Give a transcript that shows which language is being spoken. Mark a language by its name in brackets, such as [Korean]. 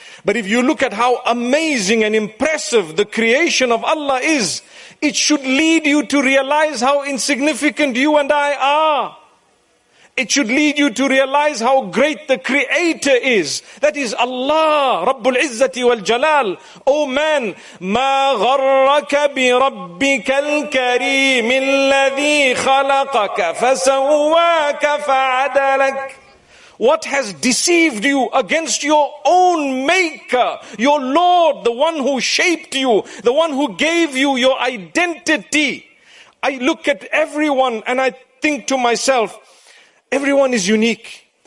[English] But if you look at how amazing and impressive the creation of Allah is, it should lead you to realize how insignificant you and I are. It should lead you to realize how great the Creator is. That is Allah, Rabbul Izzati wal Jalal. Oh man, [Arabic] ما غرك بربك الكريم الذي خلقك فسواك فعدلك. [English] What has deceived you against your own Maker, your Lord, the one who shaped you, the one who gave you your identity? I look at everyone and I think to myself, everyone is unique.